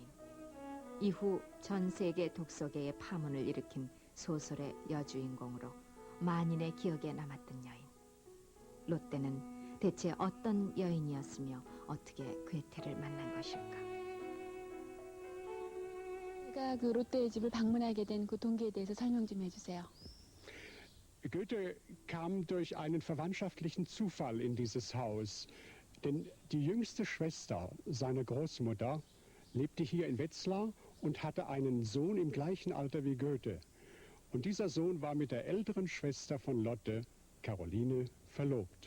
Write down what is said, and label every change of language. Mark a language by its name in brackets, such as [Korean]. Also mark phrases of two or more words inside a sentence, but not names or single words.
[Korean] 이후 전 세계 독서계의 파문을 일으킨 소설의 여주인공으로 만인의 기억에 남았던 여인. 롯데는 대체 어떤 여인이었으며 어떻게 괴테를 만난 것일까? 제가 그 롯데의 집을 방문하게 된 그 동기에 대해서 설명 좀 해주세요. [German] Goethe kam durch einen verwandtschaftlichen Zufall in dieses Haus. Denn die jüngste Schwester seiner Großmutter lebte hier in Wetzlar und hatte einen Sohn im gleichen Alter wie Goethe. Und dieser Sohn war mit der älteren Schwester von Lotte, Caroline, verlobt.